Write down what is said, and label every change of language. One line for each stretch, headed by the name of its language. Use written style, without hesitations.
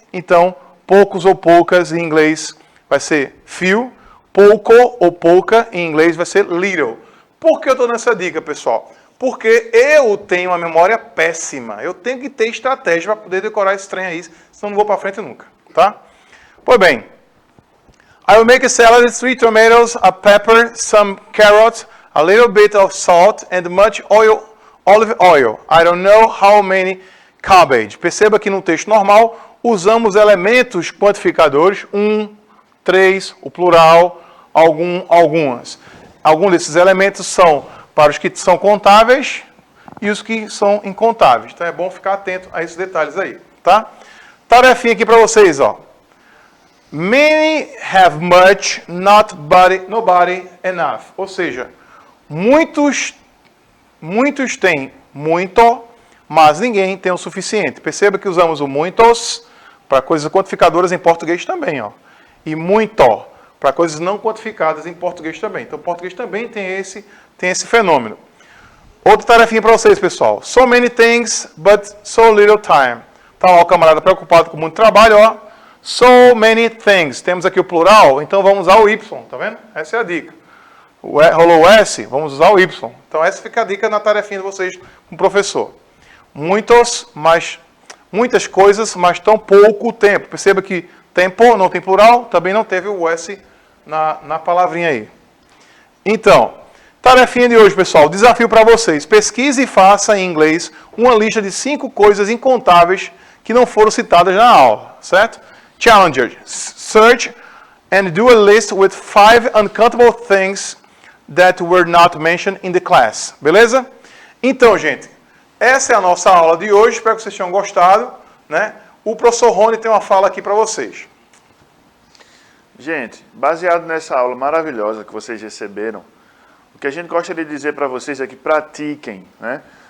Portuguese: Então, poucos ou poucas em inglês vai ser few. Pouco ou pouca em inglês vai ser little. Por que eu estou dando essa dica, pessoal? Porque eu tenho uma memória péssima. Eu tenho que ter estratégia para poder decorar esse trem aí, senão não vou para frente nunca, tá? Pois bem.
English: I will make a salad, 3 tomatoes, a pepper, some carrots, a little bit of salt and much oil, olive oil. I don't know how many cabbage.
Portuguese: Perceba que no texto normal usamos elementos quantificadores, 1, 3, o plural, algumas. Alguns desses elementos são para os que são contáveis e os que são incontáveis. Então é bom ficar atento a esses detalhes aí, tá? Tarefinha aqui para vocês, ó.
English: Many have much, nobody enough.
Portuguese: Ou seja, muitos têm muito, mas ninguém tem o suficiente. Perceba que usamos o muitos para coisas quantificadoras em português também, ó. E muito para coisas não quantificadas em português também. Então, o português também tem esse fenômeno. Outra tarefinha para vocês, pessoal.
English: So many things, but so little time.
Portuguese: Tá lá o camarada preocupado com muito trabalho, ó.
English: So many things.
Portuguese: Temos aqui o plural, então vamos usar o Y, tá vendo? Essa é a dica. Rolou o S, vamos usar o Y. Então, essa fica a dica na tarefinha de vocês com o professor. Muitas coisas, mas tão pouco tempo. Perceba que tempo não tem plural, também não teve o S na palavrinha aí. Então, tarefinha de hoje, pessoal. Desafio para vocês. Pesquise e faça em inglês uma lista de 5 coisas incontáveis que não foram citadas na aula, certo?
English: Challenger. Search and do a list with 5 uncountable things that were not mentioned in the class.
Portuguese: Beleza? Então, gente, essa é a nossa aula de hoje. Espero que vocês tenham gostado, né? O professor Rony tem uma fala aqui para vocês. Gente, baseado nessa aula maravilhosa que vocês receberam, o que a gente gostaria de dizer para vocês é que pratiquem, né?